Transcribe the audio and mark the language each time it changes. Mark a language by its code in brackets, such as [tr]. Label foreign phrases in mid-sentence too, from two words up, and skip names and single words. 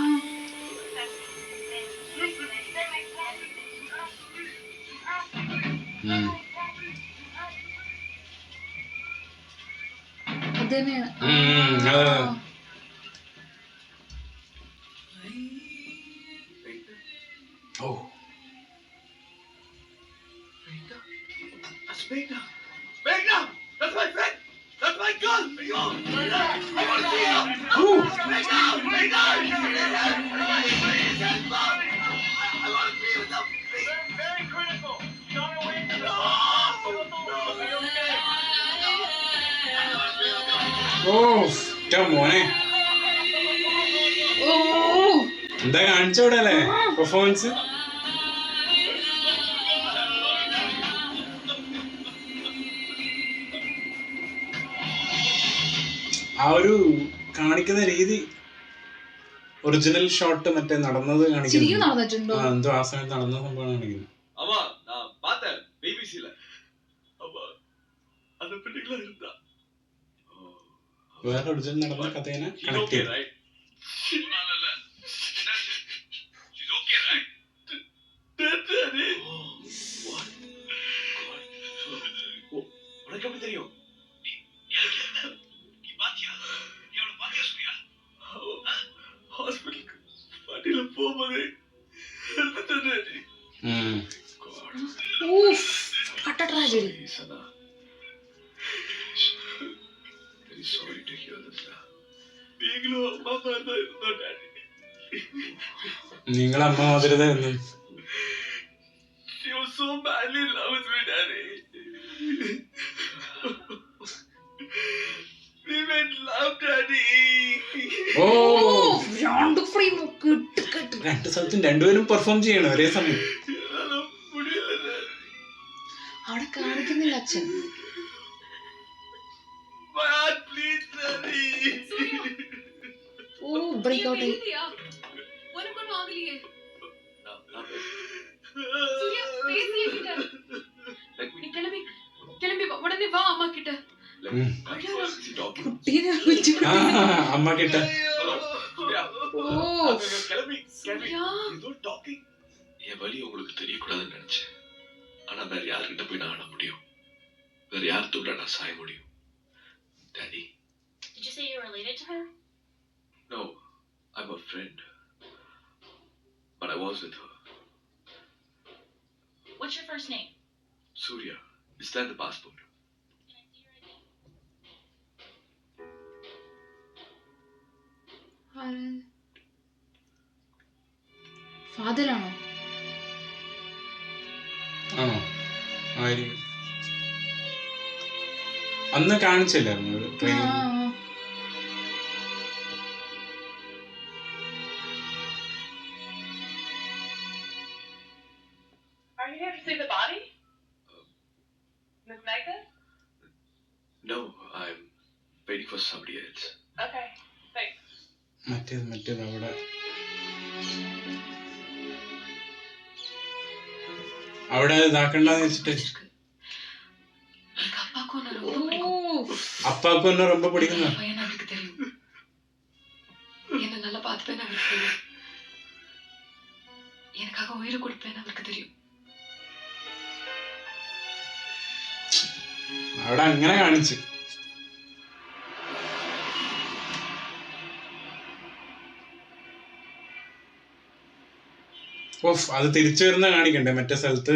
[ml] അത് തന്നെയാണ്. [en] ഓ That's Meghna. Meghna! That's my friend! That's my girl! Yo! Meghna! I want to see her! Meghna! Meghna! I want to be with them! Very critical. Not away from the [ml] മോനെ എന്താ കാണിച്ചോടെ അല്ലേ പെർഫോമൻസ്. ആ ഒരു കാണിക്കുന്ന രീതി, [en] original shot [ml] മറ്റേ നടന്നത് കാണിക്കുന്നു. എന്തോ ആ സമയത്ത് നടന്ന സംഭവം കാണിക്കുന്നു. വേറെ ഒറിജിനൽ നടന്ന കഥേനെ കണക്ട് ചെയ്തു. [ta] தெரியும் ஹாஸ்பிட்டலுக்கு வண்டியில போகும்போது [ml] നിങ്ങളെ അമ്മ മാതിരി [en] She was so badly in love with me, Daddy. We made love, Daddy. [ml] രണ്ട് സ്ഥലത്തും രണ്ടുപേരും പെർഫോം ചെയ്യണം ഒരേ സമയം. അവിടെ കാണിക്കുന്നില്ല അച്ഛൻ. [en] My heart bleeds, Daddy. break out [ml] ആയി. അമ്മ കിട്ട [ta] என் வலி உங்களுக்கு தெரியக்கூடாதுன்னு நினைச்சேன். ஆனா வேற யாருக்கிட்ட போய் நான் ஆட முடியும்? வேற யார் தூண்ட நான் சாய முடியும்? [en] Daddy. Did you say you're related to her? No, I'm a friend. But I was with her. What's your first name? Surya. Is that the passport? [ml] ഫാദറാണോ? ആണോ? ആയിരിക്കും. അന്ന് കാണിച്ചില്ലായിരുന്നു ട്രെയിനിൽ. [en] Are you here to see the body? Miss Meghna? No, I'm waiting for somebody else. Okay, thanks. [ml] മറ്റേത് അവിടെ അവിടെ ഇതാക്കണ്ടെന്ന് വെച്ചിട്ട് അപ്പാക്കും എന്നെ ரொம்ப പിടിക്കുന്ന [ta] என்ன நல்லா பார்த்துப்பேன்னு அவருக்கு தெரியும். எனக்காக உயிரை கொடுப்பேன்னு அவருக்கு தெரியும். [ml] അവിടെ അങ്ങനെ കാണിച്ചു. അത് തിരിച്ചു വരുന്ന കാണിക്കണ്ടേ മറ്റേ സ്ഥലത്ത്?